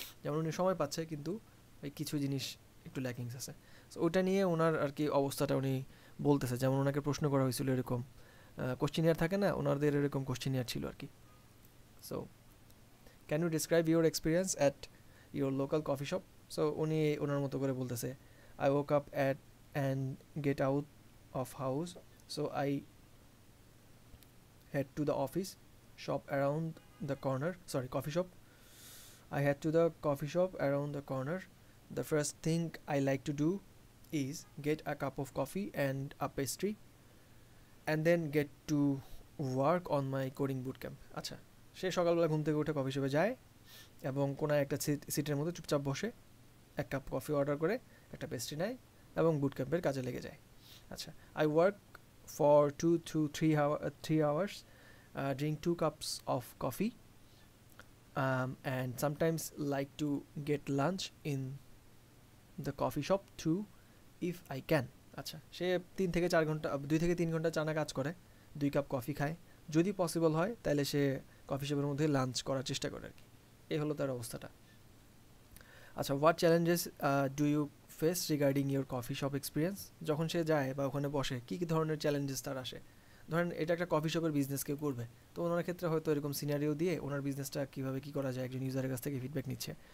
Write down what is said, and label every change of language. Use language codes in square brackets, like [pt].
[bn] যেমন উনি সময় পাচ্ছে কিন্তু ওই কিছু জিনিস একটু ল্যাকিংস আছে। সো ওইটা নিয়ে ওনার আর কি অবস্থাটা উনি বলতেছে। যেমন ওনাকে প্রশ্ন করা হয়েছিল এরকম, কোশ্চেনিয়ার থাকে না, ওনাদের এরকম কোশ্চেনিয়ার ছিল আর কি। [en] So can you describe your experience at your local coffee shop? [bn] So উনি ওনার মতো করে বলতেছে, [en] I woke up at and get out of house, so I head to the office shop around the corner, sorry, coffee shop. I head to the coffee shop around the corner. The first thing I like to do is get a cup of coffee and a pastry and then get to work on my coding bootcamp. [bn] আচ্ছা, সে সকালবেলা ঘুম থেকে উঠে coffee শপে যায় এবং কোনো একটা সিটের মধ্যে চুপচাপ বসে এক কাপ কফি অর্ডার করে একটা পেস্ট্রি নেয় এবং বুটক্যাম্পের কাজে লেগে যায়। [en] আচ্ছা, I work for 2 to 3 hours, drink 2 cups of coffee and sometimes like to get lunch in the coffee shop too if I can. [bn] আচ্ছা, সে 2 থেকে 3 ঘন্টা টানা কাজ করে, 2 কাপ কফি খায়, যদি পসিবল হয় তাহলে সে কফি শপের মধ্যে লাঞ্চ করার চেষ্টা করে আর কি। এই হলো তার অবস্থাটা। [en] আচ্ছা, what challenges do you face regarding your coffee shop experience? [bn] যখন সে যায় বা ওখানে বসে কী কী ধরনের চ্যালেঞ্জেস তার আসে? ধরেন এটা একটা কফি শপের বিজনেস কেউ করবে, তো ওনার ক্ষেত্রে হয়তো এরকম সিনারিও দিয়ে ওনার বিজনেসটা কীভাবে কী করা যায় একজন ইউজারের কাছ থেকে ফিডব্যাক নিচ্ছে।